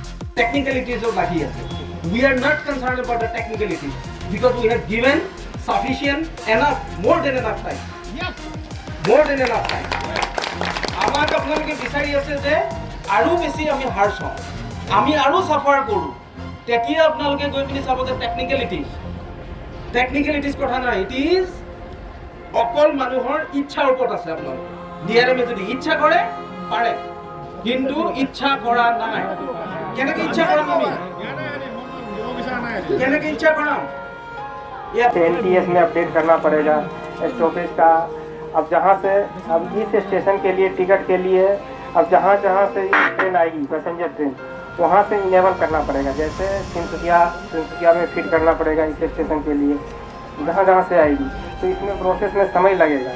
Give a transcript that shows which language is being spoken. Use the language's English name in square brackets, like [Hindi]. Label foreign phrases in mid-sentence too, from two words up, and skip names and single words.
[English] technicalities of Lahi. We are not concerned about the technicalities because we have given sufficient enough, more than enough time. Yes. More than enough time. [Assamese] আমাক আপোনালোকে বিচাৰি আছে যে আৰু বেছি আমি হাৰ্ছ হওঁ, আমি আৰু চাফাৰ কৰোঁ, তেতিয়া আপোনালোকে গৈ পিনি চাব যে টেকনিকেলিটিজ কথা নাই। [English] It is [Assamese] অকল মানুহৰ ইচ্ছাৰ ওপৰত আছে। আপোনালোকে ডিআৰএমে যদি ইচ্ছা কৰে পাৰে, কিন্তু ইচ্ছা কৰা নাই। কেনেকৈ ইচ্ছা কৰাম আমি? কেনেকৈ ইচ্ছা কৰাম? [Hindi] एनटीएस में अपडेट करना पड़ेगा स्टॉपेज का। अब जहाँ से अब इस स्टेशन के लिए टिकट के लिए अब जहाँ जहाँ से ट्रेन आएगी पैसेंजर ट्रेन वहाँ से इनेबल करना पड़ेगा। जैसे तिनसुकिया में फिट करना पड़ेगा इस स्टेशन के लिए जहाँ जहाँ से आएगी, तो इसमें प्रोसेस में समय लगेगा।